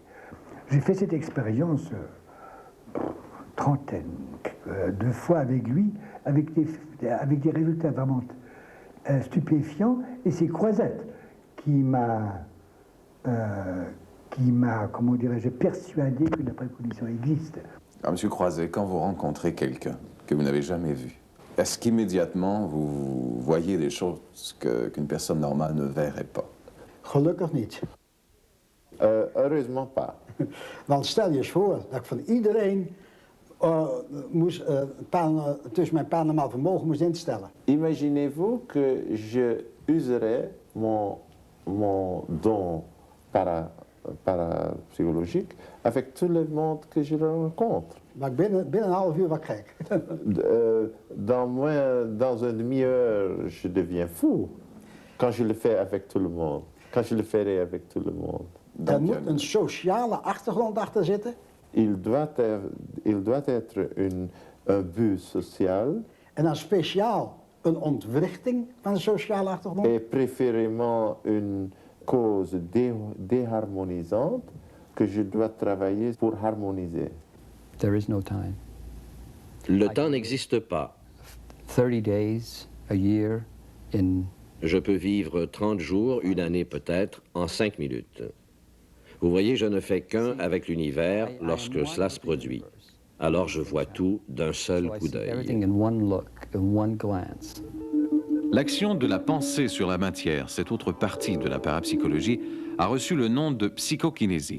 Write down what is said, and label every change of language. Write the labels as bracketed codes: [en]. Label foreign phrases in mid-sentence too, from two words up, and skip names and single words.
[fr] J'ai fait cette expérience trentaine de fois avec lui, avec des résultats vraiment stupéfiants, et c'est Croizet qui m'a, comment dirais-je, persuadé que la précognition existe. Alors, Monsieur Croizet, quand vous rencontrez quelqu'un que vous n'avez jamais vu, est-ce qu'immédiatement vous voyez des choses qu'une personne normale ne verrait pas? [nl] Gelukkig niet. [fr] Heureusement pas. [nl] Want stel je eens voor dat ik van iedereen tussen mijn paranormaal vermogen moest instellen. [fr] Imaginez-vous que je userais mon don parapsychologique avec tout le monde que je rencontre. [nl] Maar binnen een half uur wat gek. [fr] Dans une demi-heure, je deviens fou quand je le fais avec tout le monde. Quand je le ferai avec tout le monde. [nl] Er moet een sociale achtergrond achter zitten. [fr] Il doit être un but social. [nl] En dan speciaal een ontwrichting van de sociale achtergrond. [fr] Et préférément une cause déharmonisante que je dois travailler pour harmoniser. [en] There is no time. [fr] Le temps n'existe pas. [en] 30 days, a year, in... [fr] Je peux vivre 30 jours, une année peut-être, en 5 minutes. Vous voyez, je ne fais qu'un avec l'univers lorsque cela se produit. Alors je vois tout d'un seul coup d'œil. L'action de la pensée sur la matière, cette autre partie de la parapsychologie, a reçu le nom de psychokinésie.